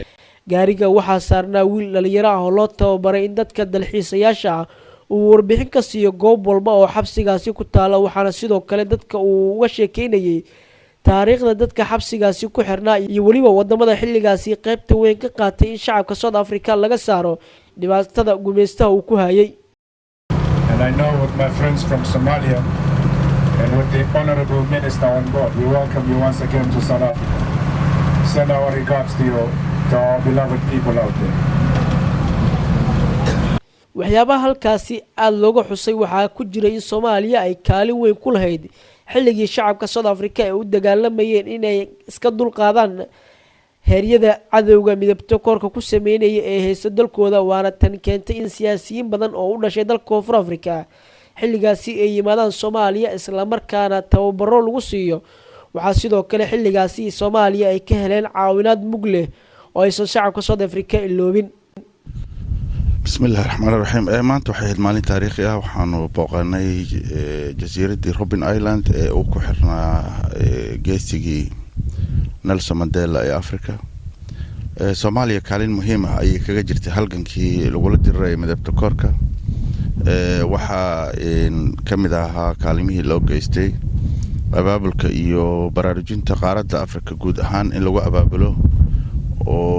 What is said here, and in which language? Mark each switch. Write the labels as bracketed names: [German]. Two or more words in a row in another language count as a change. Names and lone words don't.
[Somali] gaariga waxaa saarnaa wiil dhalinyaro ah oo loo tababaray in dadka dalxiisayaasha ah uu warbixin ka siiyo goob walba oo xabsigaasi ku taala, waxaana sidoo kale dadka uu uga sheekeynayay taariikhda dadka xabsigaasi ku xirnaa iyo waliba wadamada xilligaasi qaybta weyn ka qaatay in shacabka South Africa laga saaro dhibaatada gumeystaha uu ku hayay. [English] And I know with my friends from Somalia and with the Honorable Minister on board, we welcome you once again to South Africa. Send our regards to you, to our beloved people out there. [Somali] waxyaabaha halkaasi aada looga xusay waxaa ku jiray in Soomaaliya ay kaalin weyn ku lahayd xilligii shacabka South Africa ay u dagaalamayeen inay iska dulqaadaan heeryada cadawga midabta koorka ku sameynaya ee haysta dalkooda waana tan keentay in siyaasiyiin badan oo u dhashay dalka Koonfur Afrika xilligaasi ay yimaadaan Soomaaliya isla markaana tababaro lagu siiyo waxaa sidoo kale xilligaasi Soomaaliya ay ka heleen caawinaad mug leh oo ay shacabka South Africa iloobin [Arabic] بسم الله الرحمن الرحيم [Somali] maanta waxay ahayd maalin taariikhi ah waxaanu booqanay jasiiradii Robben Island ee uu ku xirnaa geesigii Nelson Mandela ee Afrika Soomaaliya kaalin muhiim ah ayay kaga jirtay halgankii lagu diray midabta koorka waxa kamid ahaa kaalimihii loo geystay abaabulka iyo baraarujinta qaaradda Afrika guud ahaan in lagu abaabulo oo